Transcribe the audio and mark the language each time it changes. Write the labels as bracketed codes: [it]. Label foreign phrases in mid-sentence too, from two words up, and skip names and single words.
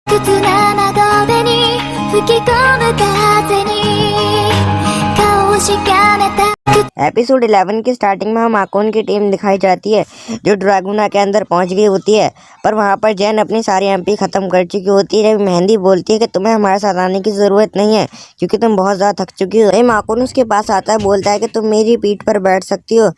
[ja] 屈な窓辺に吹き込む風に顔をしかめた [hi] एपिसोड 11 की स्टार्टिंग में हम आकोन की टीम दिखाई जाती है जो ड्रैगोना के अंदर पहुंच गई होती है। पर वहां पर जैन अपनी सारी एमपी खत्म कर चुकी होती है। मेहंदी बोलती है कि तुम्हें हमारे साथ आने की जरूरत नहीं है क्योंकि तुम बहुत ज्यादा थक चुकी हो। आकोन उसके पास आता है, बोलता है कि तुम मेरी पीठ पर बैठ सकती हो।